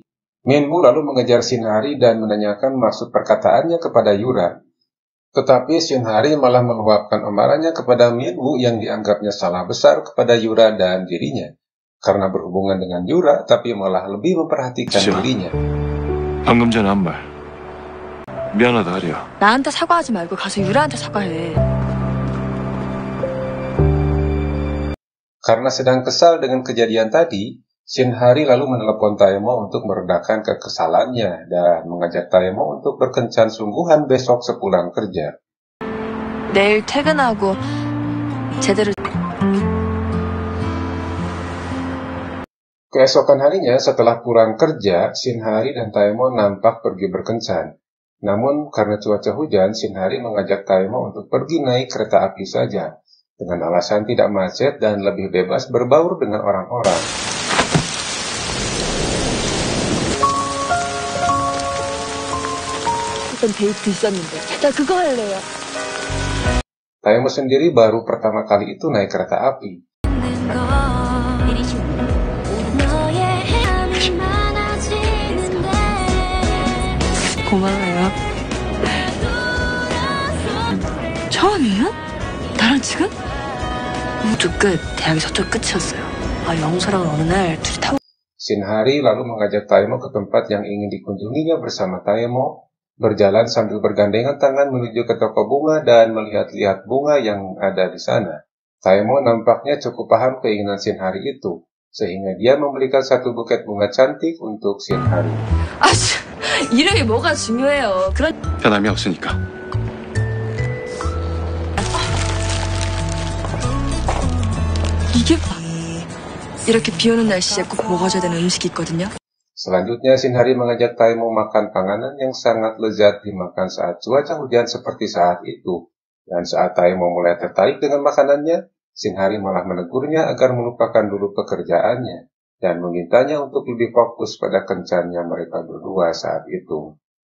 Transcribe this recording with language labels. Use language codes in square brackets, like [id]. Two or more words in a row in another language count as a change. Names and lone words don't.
[id] Minwoo lalu mengejar Shinhari dan menanyakan maksud perkataannya kepada Yura. Tetapi Shinhari malah meluapkan amarahnya kepada Minwoo yang dianggapnya salah besar kepada Yura dan dirinya. Karena berhubungan dengan Yura, tapi malah lebih memperhatikan dirinya. [ko] 방금 전에 한 말. 미안하다, 하리야. 나한테 사과하지 말고 가서 유라한테 사과해. [id] Karena sedang kesal dengan kejadian tadi, Shinhari lalu menelepon Taemo untuk meredakan kekesalannya dan mengajak Taemo untuk berkencan sungguhan besok sepulang kerja. [ko] 내일 퇴근하고 제대로. [id] Keesokan harinya setelah pulang kerja, Shinhari dan Taemo nampak pergi berkencan. Namun karena cuaca hujan, Shinhari mengajak Taemo untuk pergi naik kereta api saja, dengan alasan tidak macet dan lebih bebas berbaur dengan orang-orang. [ko] 어떤 데이트 있었는데. 나 그거 할래요. [id] Taemo sendiri baru pertama kali itu naik kereta api. [ko] 고마워요. 처음이에요? 나랑 지금? 우주 끝, 대학이 서쪽 끝이었어요. 영서랑 어느 날 둘이 타고. [id] Shinhari lalu mengajak Taemo ke tempat yang ingin dikunjunginya bersama Taemo, berjalan sambil bergandengan tangan menuju ke toko bunga dan melihat-lihat bunga yang ada di sana. Taemo nampaknya cukup paham keinginan Shinhari itu, sehingga dia membelikan satu buket bunga cantik untuk Shinhari. [ko] 이름이 뭐가 중요해요. 그런 변함이 없으니까. 이게 이렇게 비 오는 날씨에 꼭 먹어줘야 되는 음식이 있거든요. [id] Selanjutnya, Shinhari mengajak Taemo makan panganan yang sangat lezat dimakan saat cuaca hujan seperti saat itu. Dan saat Taemo mulai tertarik dengan makanannya, Shinhari malah menegurnya agar melupakan dulu pekerjaannya dan memintanya untuk lebih fokus pada kencannya mereka berdua saat itu.